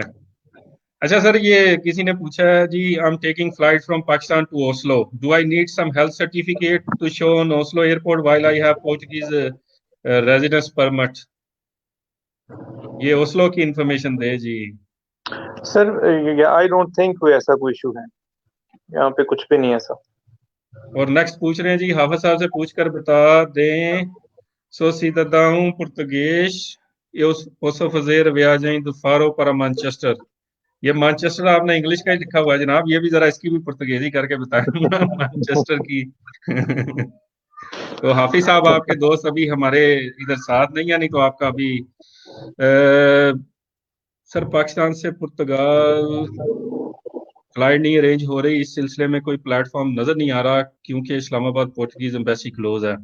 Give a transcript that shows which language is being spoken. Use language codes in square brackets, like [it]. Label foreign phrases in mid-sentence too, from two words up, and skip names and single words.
[hi] अच्छा सर, ये किसी ने पूछा है जी, [en] I am taking flight from Pakistan to Oslo, do I need some health certificate to show on Oslo airport while I have Portuguese residence permit? [hi] ये ओस्लो की इंफॉर्मेशन दे जी। सर [en] I don't think [hi] कोई ऐसा कोई इशू है, यहाँ पे कुछ भी नहीं है ऐसा। और नेक्स्ट पूछ रहे हैं जी, हाफिज साहब से पूछकर बता दें, [pt] sou cidadão português, eu posso fazer viagem do Faro para Manchester। [hi] ये मैनचेस्टर आपने इंग्लिश का ही लिखा हुआ है जनाब, ये भी जरा इसकी भी पुर्तगेजी करके बताएं मैनचेस्टर की। तो हाफिज साहब आपके दोस्त अभी हमारे इधर साथ नहीं है, नहीं तो आपका अभी सर पाकिस्तान से पुर्तगाल फ्लाइट नहीं अरेंज हो रही, इस सिलसिले में कोई प्लेटफॉर्म नजर नहीं आ रहा क्योंकि इस्लामाबाद [en] Portuguese embassy close [hi] है।